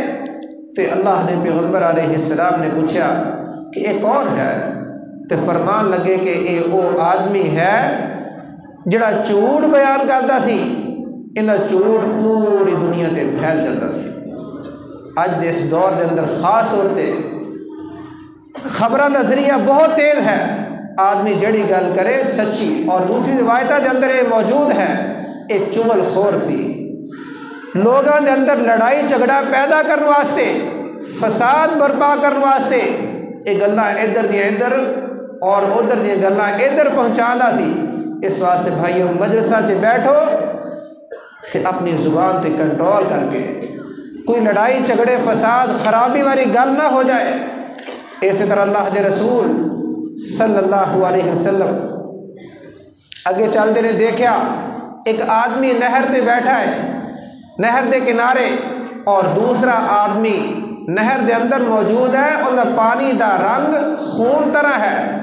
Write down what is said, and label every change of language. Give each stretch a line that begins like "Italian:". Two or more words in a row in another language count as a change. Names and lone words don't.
Urdu: تو اللہ نے پیغمبر علیہ السلام نے پوچھا کہ یہ کون ہے؟
Punjabi: تو فرمان لگے کہ یہ وہ آدمی ہے جڑا جھوٹ بیان کرتا سی، انہاں جھوٹ پوری دنیا تے پھیل جاتا سی۔ اج دے اس دور دے اندر خاص طور تے خبراں دا ذریعہ بہت تیز ہے، آدمی جڑی گل کرے سچی، اور دوسری روایتاں دے اندر یہ موجود ہے یہ چغل خور سی، لوگاں دے اندر لڑائی جھگڑا پیدا کرنے واسطے، فساد برپا کرنے واسطے یہ گلاں ادھر دیاں ادھر اور ادھر دیاں گلاں ادھر پہنچاندا سی۔ اس واسطے بھائیو مجلساں چ بیٹھو کہ اپنی زبان تے کنٹرول کر کے کوئی لڑائی جھگڑے فساد خرابی والی گل نہ ہو جائے۔ اسی طرح اللہ کے رسول صلی اللہ علیہ وسلم اگے چلتے نے دیکھا ایک آدمی نہر تے بیٹھا ہے، نہر دے کنارے، اور دوسرا آدمی نہر دے اندر موجود ہے، ان دا پانی دا رنگ خون طرح ہے۔